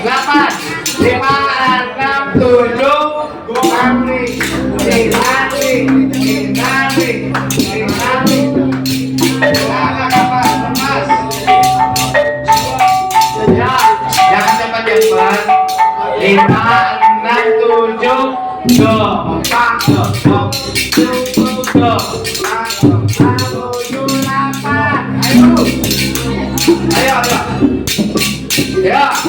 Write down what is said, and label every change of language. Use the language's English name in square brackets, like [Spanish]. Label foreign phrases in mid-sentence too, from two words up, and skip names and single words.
[Indonesian] delapan, lima, enam, tujuh, nanti, silakan kapan, lepas. Ya, jangan cepat-cepat. Lima, enam, tujuh, empat, tujuh, delapan. Ayo. Ya.